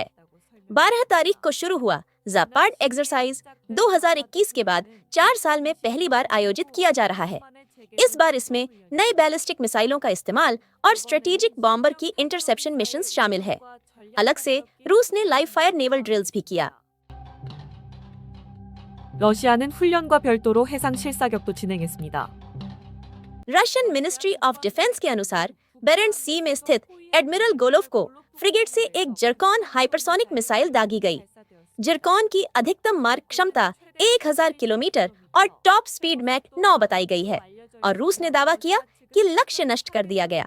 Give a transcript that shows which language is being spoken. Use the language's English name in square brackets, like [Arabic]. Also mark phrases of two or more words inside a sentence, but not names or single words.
[Hindi] 12 तारीख को शुरू हुआ जापाड एक्सरसाइज 2021 के बाद 4 साल में पहली बार आयोजित किया जा रहा है। इस बार इसमें नए [English] ballistic missiles [Hindi] का इस्तेमाल और [English] strategic bomber [Hindi] की [English] interception missions [Hindi] शामिल है। अलग से रूस ने [English] live fire naval drills [Hindi] भी किया। [Korean] 러시아는 훈련과 별도로 해상 실사격도 진행했습니다. [English] Russian Ministry of Defence [Hindi] के अनुसार बेरेंट्स सी में स्थित एडमिरल गोलोव को फ्रिगेट से एक जर्कॉन [English] hypersonic missile [Hindi] दागी गई। जर्कॉन की अधिकतम मार्क क्षमता 1000 किलोमीटर और [English] top speed [Hindi] मैक 9 बताई गई है और रूस ने दावा किया कि लक्ष्य नष्ट कर दिया गया।